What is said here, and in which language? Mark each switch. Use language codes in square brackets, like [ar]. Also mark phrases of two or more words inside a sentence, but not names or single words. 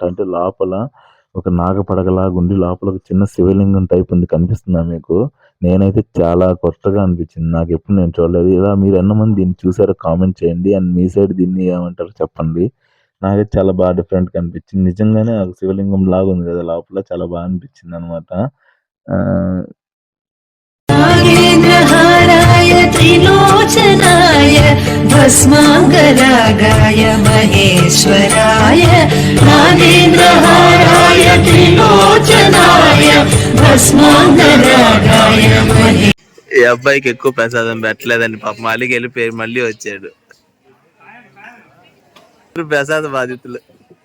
[te] అంటే లోపల ఒక నాగపడగలాగా ఉండి లోపల ఒక చిన్న శివలింగం టైప్ ఉంది. కనిపిస్తుందా మీకు? నేనైతే చాలా కొత్తగా అనిపించింది. నాకు ఎప్పుడు నేను చూడలేదు. ఇలా మీరు ఎంతమంది దీన్ని చూసారో కామెంట్ చేయండి. అండ్ మీ సైడ్ దీన్ని ఏమంటారో చెప్పండి. నాకైతే చాలా బాగా డిఫరెంట్గా అనిపించింది. నిజంగానే ఒక శివలింగం లాగా ఉంది కదా లోపల. చాలా బాగా అనిపించింది అనమాట. [sa] नागेन्द्रहाराय त्रिलोचनाय भस्माङ्गरागाय महेश्वराय नागेन्द्रहाराय त्रिलोचनाय भस्माङ्गरागाय महेश्वराय [te] ఈ అబ్బాయికి ఎక్కువ ప్రసాదం పెట్టలేదని పాపం అలిగి వెళ్ళిపోయి మళ్ళీ వచ్చాడు. ప్రసాద బాధితులు.